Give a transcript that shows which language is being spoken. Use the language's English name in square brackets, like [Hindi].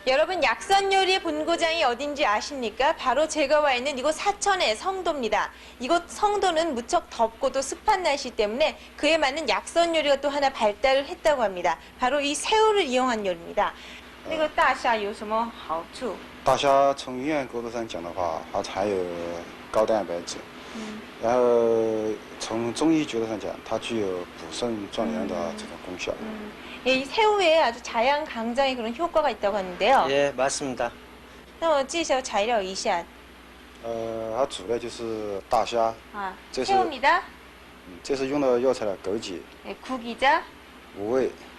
[Korean] 여러분, 약선 요리의 본고장이 어딘지 아십니까? 바로 제가 와 있는 이곳 사천의 성도입니다. 이곳 성도는 무척 덥고도 습한 날씨 때문에 그에 맞는 약선 요리가 또 하나 발달을 했다고 합니다. 바로 이 새우를 이용한 요리입니다. [Chinese] 那个大虾有什么好处？大虾从营养角度上讲的话，它含有高蛋白质，然后从中医角度上讲，它具有补肾壮阳的这种功效。 [Korean] 예, 이 새우에 아주 자양강장의 그런 효과가 있다고 하는데요. 예, 맞습니다. [Chinese] 那我介绍材料一下它主料就是大虾，啊，这是 [Korean] 새우입니다. [Chinese] 这是用的药材的枸杞、 [Korean] 예, 구기자, [Chinese] 五味、